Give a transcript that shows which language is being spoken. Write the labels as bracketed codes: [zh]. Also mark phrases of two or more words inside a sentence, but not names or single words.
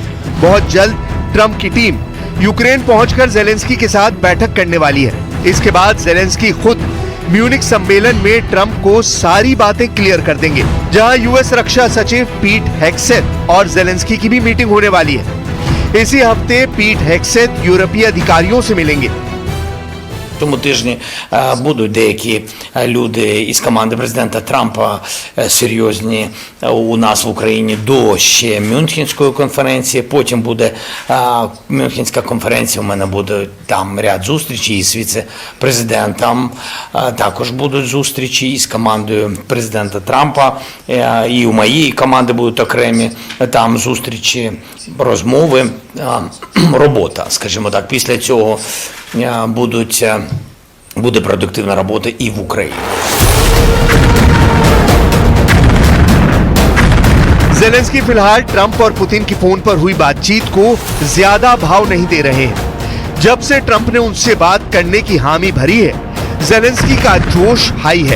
[hi] बहुत जल्द ट्रंप की टीम यूक्रेन पहुंचकर ज़ेलेंस्की के साथ बैठक करने वाली है। इसके बाद ज़ेलेंस्की खुद म्यूनिख सम्मेलन में ट्रंप को सारी बातें क्लियर कर देंगे, जहां यूएस रक्षा सचिव पीट हेग्सेथ और ज़ेलेंस्की की भी मीटिंग होने वाली है। इसी हफ्ते पीट हेग्सेथ यूरोपीय अधिकारियों से मिलेंगे। [uk] Тому тижні будуть деякі люди із команди президента Трампа серйозні у нас в Україні до ще Мюнхенської конференції. Потім буде Мюнхенська конференція, у мене буде там ряд зустрічей із віце-президентом. Також будуть зустрічі із командою президента Трампа. І у моєї команди будуть окремі там зустрічі, розмови, робота, скажімо так. Після цього буде продуктивна робота і в Україні. [hi] ज़ेलेंस्की फिलहाल ट्रंप और पुतिन की फोन पर हुई बातचीत को ज्यादा भाव नहीं दे रहे हैं। जब से ट्रंप ने उनसे बात करने की हामी भरी है, ज़ेलेंस्की का जोश हाई है।